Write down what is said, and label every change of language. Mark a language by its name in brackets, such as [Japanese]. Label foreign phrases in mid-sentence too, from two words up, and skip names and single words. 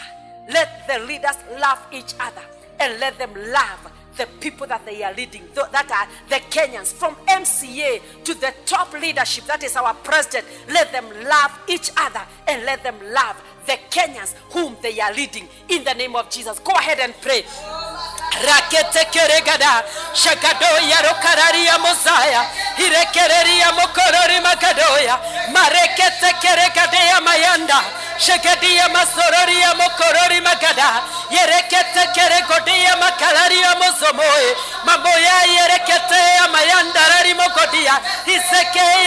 [English] Let the leaders love each other and let them love the people that they are leading, that are the Kenyans, from MCA to the top leadership, that is our president. Let them love each other and let them love the Kenyans whom they are leading, in the name of Jesus. Go ahead and pray. Rakete keregada, shakadoya rokararia mosaya, irekereria mokorori makadoya, marekete keregadea mayanda, shakadia masororia mokorori magada, yerekete keregodia makalaria mosomoe, maboya yerekete mayanda rari mokodia, isekeye